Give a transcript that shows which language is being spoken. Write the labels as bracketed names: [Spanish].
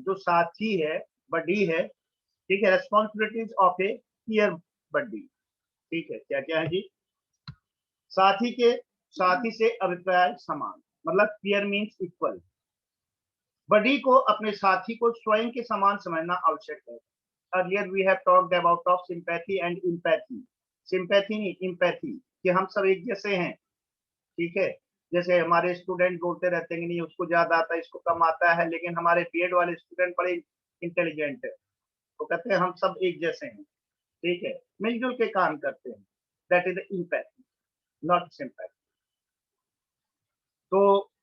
[Hindi] जो साथी है, बड़ी है, ठीक है, [English] Responsibilities of a peer buddy. [Hindi] ठीक है, क्या क्या है जी? साथी से अभिप्राय समान, मतलब [English] Peer means equal. [Hindi] बडी को अपने साथी को स्वयं के समान समझना आवश्यक है। [English] Earlier we have talked about of sympathy and empathy. [Hindi] Sympathy नहीं, empathy, कि हम सब एक जैसे हैं। ठीक है, जैसे हमारे स्टूडेंट बोलते रहते हैं कि नहीं उसको ज्यादा आता है, इसको कम आता है, लेकिन हमारे बीएड वाले स्टूडेंट बड़े इंटेलिजेंट है, तो कहते हैं हम सब एक जैसे हैं। ठीक है, मिलजुल के काम करते हैं। [English] That is empathy, not sympathy. [Hindi] तो